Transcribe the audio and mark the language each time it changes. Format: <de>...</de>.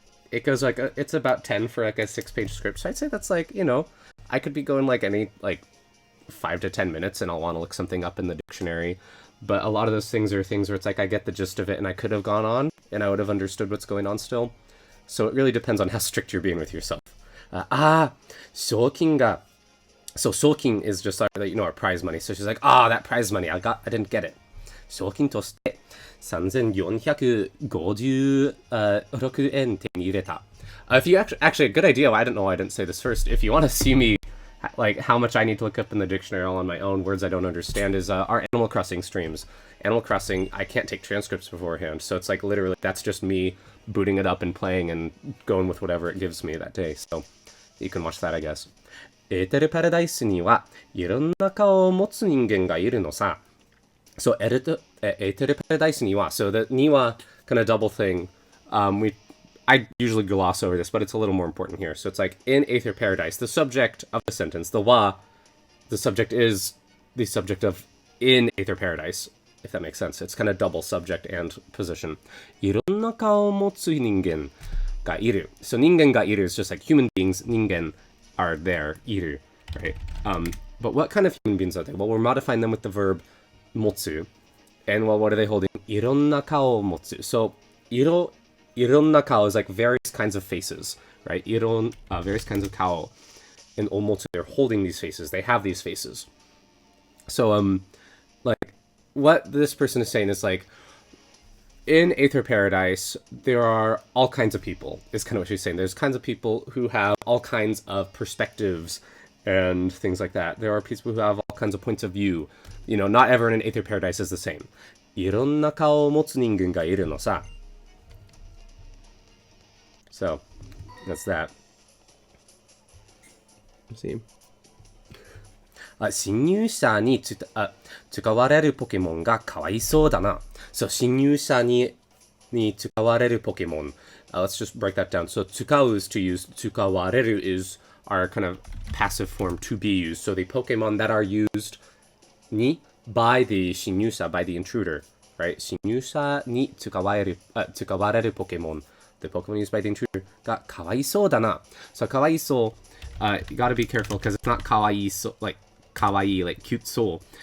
<en>It goes like, it's about 10 for like a 6-page script, so I'd say that's like, I could be going like any, like 5 to 10 minutes and I'll want to look something up in the dictionary, but a lot of those things are things where it's like I get the gist of it and I could have gone on and I would have understood what's going on still. So it really depends on how strict you're being with yourself.</en> <ja>Shoukin ga.</ja> <en>So shoukin is just like, our prize money. So she's like, that prize money, I didn't get it.</en> <ja>Shoukin toshite 3,456 円手に入れた.</ja> <en>If you actually a good idea, I don't know why I didn't say this first. If you want to see me, like, how much I need to look up in the dictionary all on my own, words I don't understand, is our Animal Crossing streams. Animal Crossing, I can't take transcripts beforehand, so it's like literally, that's just me booting it up and playing and going with whatever it gives me that day, so you can watch that, I guess.</en> <ja>エーテルパラダイスにはいろんな顔を持つ人間がいるのさ.</ja> <en>So, Aether Paradise Niwa. So, the Niwa kind of double thing. I usually gloss over this, but it's a little more important here. So, it's like, in Aether Paradise, the subject of the sentence, the subject is the subject of in Aether Paradise, if that makes sense. It's kind of double subject and position.</en> <ja>いろんな顔を持つ人間がいる.</ja> <en>So, 人間がいる is just like human beings. 人間 are there.</en> <ja>いる.Right?</ja> <en>But what kind of human beings are they? Well, we're modifying them with the verb motsu. And well, what are they holding?</en> <ja>いろんな顔を持つ.</ja> <en>So, いろんな顔 is like various kinds of faces, right? Various kinds of kao. And omotsu, they're holding these faces. They have these faces. So, like, what this person is saying is like, in Aether Paradise, there are all kinds of people, is kind of what she's saying. There's kinds of people who have all kinds of perspectives and things like that. There are people who have all kinds of points of view. Not everyone in Aether Paradise is the same.</en> <ja>いろんな顔を持つ人間がいるのさ.</ja> <en>So, that's that. Let's see.</en> <ja>侵入者に使われるポケモンがかわいそうだな. So, 侵入者に使われるポケモン.</ja> <en>Let's just break that down. So, 使う is to use. 使われる is our kind of passive form to be used. So, the Pokemon that are used に by the shinyusa, by the intruder, right?</en> <ja>Shinyusa ni tsukawareru Pokemon.</ja> <en>The Pokemon used by the intruder got kawaisou da na. So kawaisou, you gotta be careful because it's not kawaii, like kawaii, like cute soul.</en>